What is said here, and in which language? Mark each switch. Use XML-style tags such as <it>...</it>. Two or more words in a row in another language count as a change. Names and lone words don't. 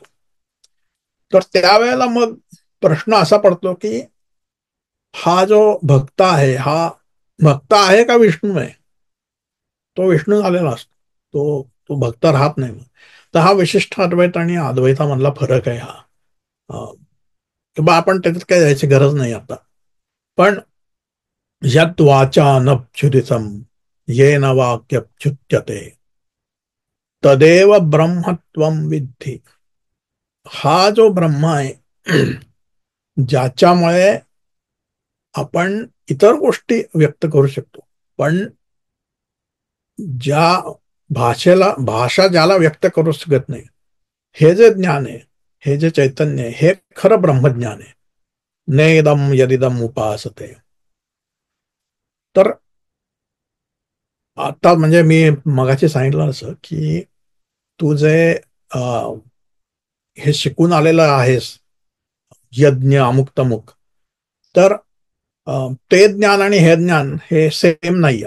<mr>तर त्यावेळेला मग प्रश्न असा पडतो की हा जो भक्त आहे हा भक्त आहे का विष्णू आहे? तो विष्णू झालेला असतो, तो तो भक्त राहत नाही. तर हा विशिष्ट अद्वैत आणि अद्वैतामधला फरक आहे हा. किंवा आपण त्याच्यात काय जायची गरज नाही आता.</mr> <sa>पण यत् वाचानच्युतितम येन वाक्यच्युत्यते तदेव ब्रह्मत्वम विद्धि.</sa> <mr>हा जो ब्रह्म आहे ज्याच्यामुळे आपण इतर गोष्टी व्यक्त करू शकतो, पण ज्या भाषा ज्याला व्यक्त करू शकत नाही, हे जे ज्ञान आहे, हे जे चैतन्य आहे, हे खरं ब्रह्मज्ञान आहे.</mr> <sa>नेदम यदिदम उपासते.</sa> <mr>तर आता म्हणजे मी मगाशी सांगितलं असं की तू जे हे शिकून आलेलं आहेस, यज्ञ अमुक तमुक, तर ते ज्ञान आणि हे ज्ञान हे सेम नाहीये.</mr>